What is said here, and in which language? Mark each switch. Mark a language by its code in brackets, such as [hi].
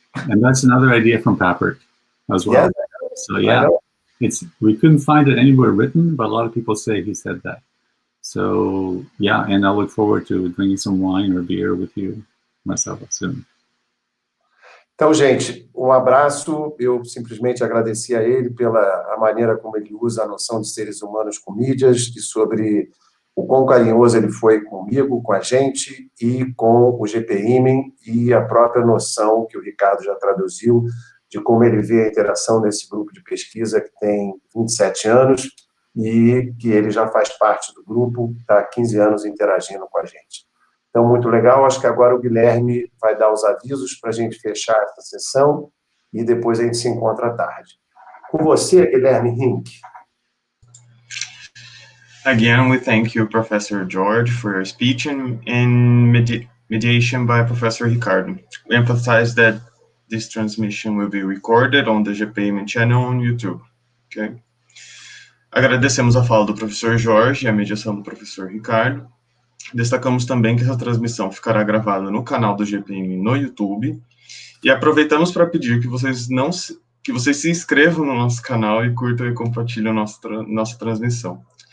[en] And that's another idea from Papert as well. Yeah, so yeah, we couldn't find it anywhere written, but a lot of people say he said that. So yeah, and I look forward to drinking some wine or beer with you, Marcelo, soon. [pt] Então, gente, um abraço. Eu simplesmente agradeci a ele pela maneira como ele usa a noção de seres humanos com mídias e sobre o quão carinhoso ele foi comigo, com a gente e com o GPIM e a própria noção que o Ricardo já traduziu de como ele vê a interação nesse grupo de pesquisa que tem 27 anos e que ele já faz parte do grupo, está há 15 anos interagindo com a gente. Então, muito legal. Acho que agora o Guilherme vai dar os avisos para a gente fechar essa sessão e depois a gente se encontra à tarde. Com você, Guilherme Rink. [en] Again, we thank you, Professor George, for your speech and mediation by Professor Ricardo. We emphasize that this transmission will be recorded on the GPM channel on YouTube. Okay? [pt] Agradecemos a fala do professor Jorge e a mediação do professor Ricardo. Destacamos também que essa transmissão ficará gravada no canal do GPM no YouTube. E aproveitamos para pedir que vocês se inscrevam no nosso canal e curtam e compartilhem nossa transmissão.